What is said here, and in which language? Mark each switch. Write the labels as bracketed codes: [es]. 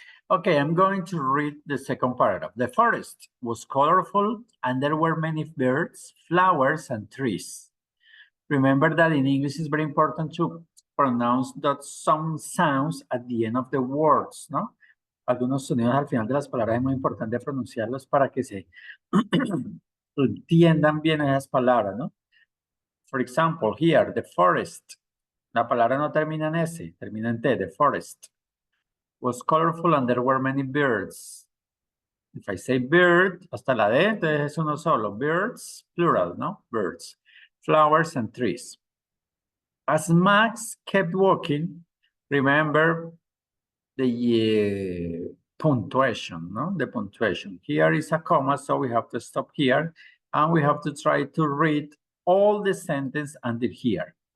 [en] Okay, I'm going to read the second paragraph. The forest was colorful and there were many birds, flowers, and trees. Remember that in English it's very important to pronounce that some sounds at the end of the words, ¿no? [es] Algunos sonidos al final de las palabras es muy importante pronunciarlos para que se entiendan bien esas palabras, ¿no? [en] For example, here, the forest. [es] La palabra no termina en S, termina en T, [en] the forest. Was colorful and there were many birds. If I say bird, [es] hasta la D, entonces es uno solo. [en] Birds, plural, ¿no? Birds. Flowers and trees. As Max kept walking, remember the punctuation, no? The punctuation. Here is a comma, so we have to stop here, and we have to try to read all the sentence until here.